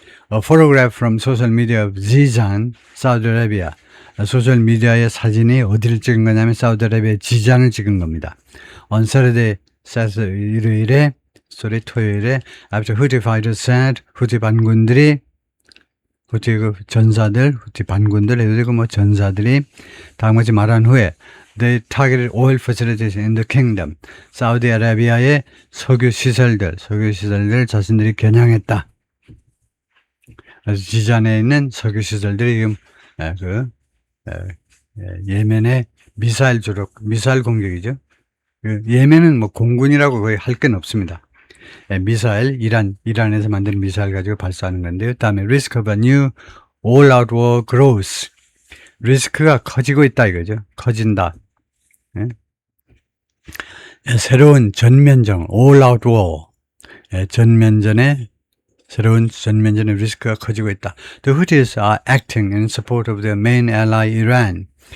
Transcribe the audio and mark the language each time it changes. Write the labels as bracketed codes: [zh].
[en] A photograph from social media of Zizan, Saudi Arabia. [ko] 소셜 미디어의 사진이 어디를 찍은 거냐면 사우디아라비아의 지잔을 찍은 겁니다. [en] On Saturday, [ko] 일요일에, 토요일에, [en] after Houthi fighters said, [ko] 후티 반군들이, 후티 전사들, 후티 반군들, 그리고 뭐 전사들이 다음같이 말한 후에, [en] they targeted oil facilities in the kingdom. [ko] 사우디아라비아의 석유 시설들 자신들이 겨냥했다. 그래서 지잔에 있는 석유 시설들이 지금 예멘의 미사일 공격이죠. 예멘은 뭐 공군이라고 거의 할 건 없습니다. 미사일, 이란에서 만든 미사일 가지고 발사하는 건데요. 다음에 [en] risk of a new all-out war grows. [ko] 리스크가 커지고 있다 이거죠. 커진다. 새로운 전면전, [en] all-out war. [ko] 새로운 전면전의 리스크가 커지고 있다. [en] The Houthis are acting in support of their main ally Iran.